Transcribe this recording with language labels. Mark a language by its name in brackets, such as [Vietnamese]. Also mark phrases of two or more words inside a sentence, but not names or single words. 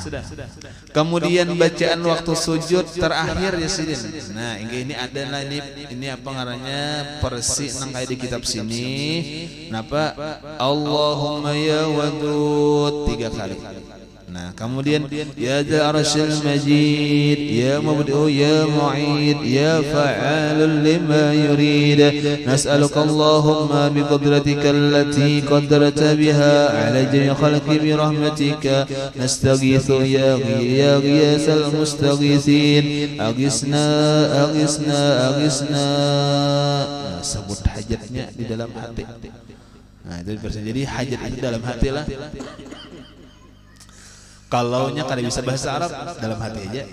[Banjar] Kemudian bacaan waktu sujud terakhir ya sidin. Nah ini adalah ini apa ngarannya persi nang kayak di kitab sini. Napa [Arabic] اللهم يا ودود [Banjar] 3 kali. [Indonesian] Nah kemudian [Arabic] يا ذا العرش المجيد يا مبدئ يا معيد يا فعالا لما يريد نسألك اللهم بقدرتك التي قدرت بها على جميع خلقك برحمتك نستغيث يا غياث المستغيثين أغثنا nah, [Indonesian] sebut hajatnya di dalam hati. [Banjar] Nah itu jadi hajat itu dalam hati lah. Kalaunya kada bisa bahasa Arab dalam hati aja.